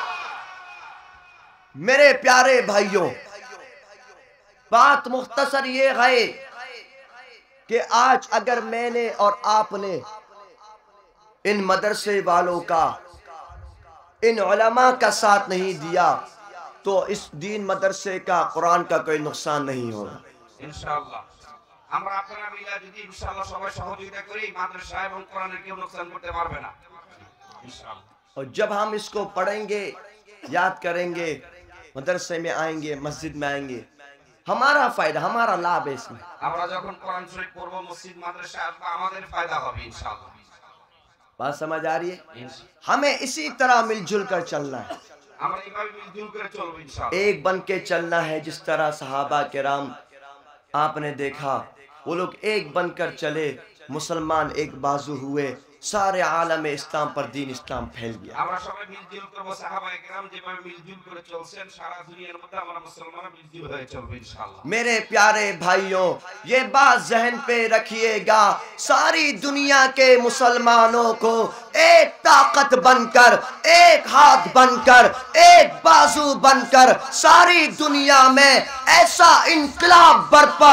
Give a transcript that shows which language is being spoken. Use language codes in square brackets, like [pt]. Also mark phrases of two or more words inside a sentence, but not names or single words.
[ur] میرے پیارے بھائیوں، بات مختصر یہ ہے کہ آج اگر میں نے اور آپ نے ان مدرسے والوں کا، ان علماء کا ساتھ نہیں دیا تو اس دین مدرسے کا، قرآن کا کوئی نقصان نہیں ہوگا [bn] ইনশাআল্লাহ। আমরা আপনারা মিলে যদি ইনশাআল্লাহ সবাই সহযোগিতা করি, মাদ্রাসা এবং কোরআনের কেউ নোকসান করতে পারবে না ইনশাআল্লাহ। [ur] اور جب ہم اس کو پڑھیں گے، یاد کریں گے، مدرسے میں آئیں گے، مسجد میں آئیں گے، ہمارا فائدہ، ہمارا لابھ ہے اس میں۔ [bn] আমরা যখন কোরআন শরীফ পড়ব, মসজিদ মাদ্রাসা আসবে, আমাদের ফায়দা হবে ইনশাআল্লাহ। [ur] بات سمجھ آ رہی ہے؟ ہمیں اسی طرح مل جل کر چلنا ہے، [bn] আমরা এইভাবে মিলজুল করে চলব ইনশাআল্লাহ। [ur] ایک بن کے چلنا ہے، جس طرح صحابہ کرام آپ نے دیکھا وہ لوگ ایک بن کر چلے، مسلمان ایک بازو ہوئے، سارے عالم اسلام پر دین اسلام پھیل گیا۔ [bn] আমরা সবাই মিলজুল করব, সাহাবায়ে কেরাম যেভাবে মিলজুল করে চলছেন, সারা দুনিয়ার মধ্যে আমরা মুসলমানরা মিলজুল হয়ে চলব ইনশাআল্লাহ। [ur] میرے پیارے بھائیوں، یہ بات ذہن پہ رکھیے گا، ساری دنیا کے مسلمانوں کو ایک طاقت بن کر، ایک ہاتھ بن کر، ایک بازو بن کر ساری دنیا میں ایسا انقلاب برپا